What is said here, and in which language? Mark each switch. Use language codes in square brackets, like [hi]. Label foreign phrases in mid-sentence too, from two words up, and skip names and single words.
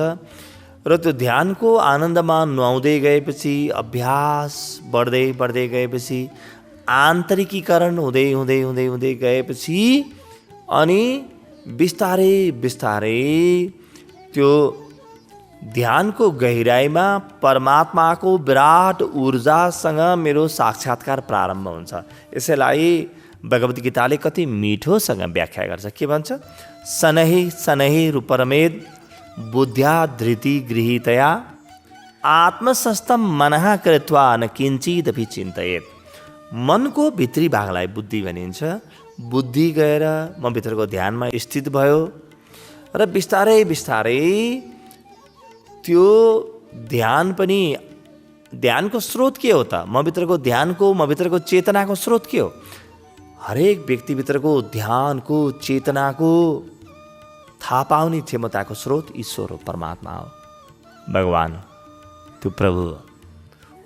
[ne] र त्यो ध्यानको आनन्दमा नुहाउँदै गएपछि, अभ्यास बढ्दै बढ्दै गएपछि आन्तरिकीकरण हुँदै हुँदै हुँदै हुँदै गएपछि अनि बिस्तारै बिस्तारै त्यो ध्यानको गहिराइमा परमात्माको विराट ऊर्जासँग मेरो साक्षात्कार प्रारम्भ हुन्छ। यसैलाई भगवद् गीताले कति मिठोसँग व्याख्या गर्छ। के भन्छ? [sa] शनैः शनैः रूपरमेद बुद्ध्या धृति गृहीतया आत्मसंस्थं मनः कृत्वा न किञ्चिदपि चिन्तयेत्। [ne] मनको भित्री भागलाई बुद्धि भनिन्छ। बुद्धि गएर म भित्रको ध्यानमा स्थित भयो र बिस्तारै बिस्तारै त्यो ध्यान पनि, ध्यानको स्रोत के हो त? म भित्रको चेतनाको स्रोत के हो? हरेक व्यक्तिभित्रको ध्यानको चेतनाको थाहा पाउने क्षमताको स्रोत ईश्वर हो, परमात्मा हो, भगवान हो, त्यो प्रभु हो।